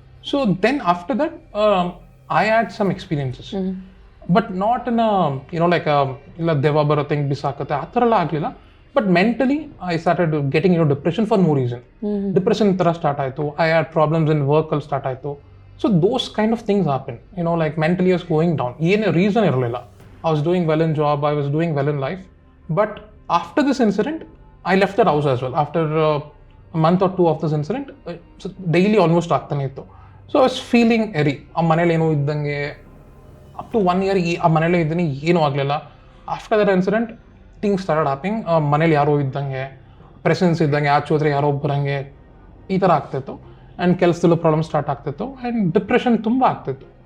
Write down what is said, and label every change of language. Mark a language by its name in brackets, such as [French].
[English] so then after that I had some experiences, but not in like [Kannada] ಇಲ್ಲ ದೆವ್ವ ಬರುತ್ತೆ ಹಿಂಗೆ ಬಿಸಾಕತ್ತೆ ಆ ಥರ ಎಲ್ಲ ಆಗಲಿಲ್ಲ. [English] But mentally I started getting depression for no reason. [Kannada] Depression ಥರ ಸ್ಟಾರ್ಟ್ ಆಯಿತು. [English] I had problems in ವರ್ಕಲ್ಲಿ start ಆಯಿತು. So those kind of things happen, like mentally I was going down. [Kannada] ಏನು ರೀಸನ್ ಇರಲಿಲ್ಲ. [English] I was doing well in job, I was doing well in life. But after this incident, I left that house as well. After a month or 2 of this incident, daily almost [Kannada] ಆಗ್ತಾನೆ ಇತ್ತು. [English] So I was feeling eerie. [Kannada] ಆ ಮನೇಲಿ ಏನೋ ಇದ್ದಂಗೆ up to 1 year ಆ ಮನೇಲೇ ಇದ್ದೀನಿ, ಏನೂ ಆಗಲಿಲ್ಲ. [English] After that incident things started happening. [Kannada] ಮನೇಲಿ ಯಾರೋ ಇದ್ದಂಗೆ, ಪ್ರೆಸೆನ್ಸ್ ಇದ್ದಂಗೆ, ಆಚೆ ಹೋದ್ರೆ ಯಾರೋ ಬರಂಗೆ, ಈ ಥರ ಆಗ್ತಿತ್ತು. ಆ್ಯಂಡ್ ಕೆಲಸದಲ್ಲೂ ಪ್ರಾಬ್ಲಮ್ ಸ್ಟಾರ್ಟ್ ಆಗ್ತಿತ್ತು ಆ್ಯಂಡ್ ಡಿಪ್ರೆಷನ್ ತುಂಬ ಆಗ್ತಿತ್ತು.